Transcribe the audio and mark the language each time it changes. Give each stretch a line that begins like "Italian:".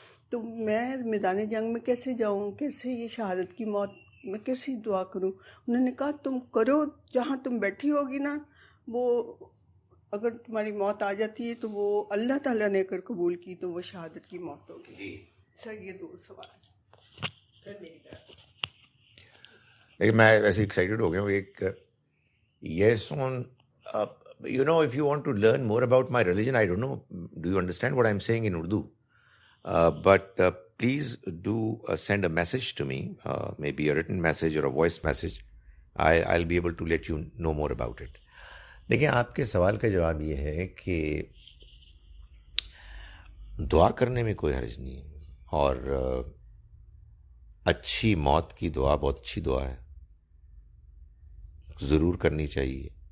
Urdu: تو میں میدان جنگ میں کیسے جاؤں؟ کیسے یہ شہادت کی موت میں کیسے دعا کروں؟ انہوں نے کہا تم کرو، جہاں تم بیٹھی ہوگی نا، وہ اگر تمہاری موت آ جاتی ہے تو وہ اللہ تعالیٰ نے اگر قبول کی تو وہ شہادت کی موت ہوگی. سر یہ 2 سوال. میں ایسے ایکسائٹیڈ ہو گیا ہوں.
English: ایک yes on if you want to learn more about my religion, I don't know, do you understand what I'm saying in Urdu? But please do send a message to me, maybe a written message or a voice message. I'll be able to let you know more about it.
Urdu: دیکھیں، آپ کے سوال کا جواب یہ ہے کہ دعا کرنے میں کوئی حرج نہیں، اور اچھی موت کی دعا بہت اچھی دعا ہے، ضرور کرنی چاہیے.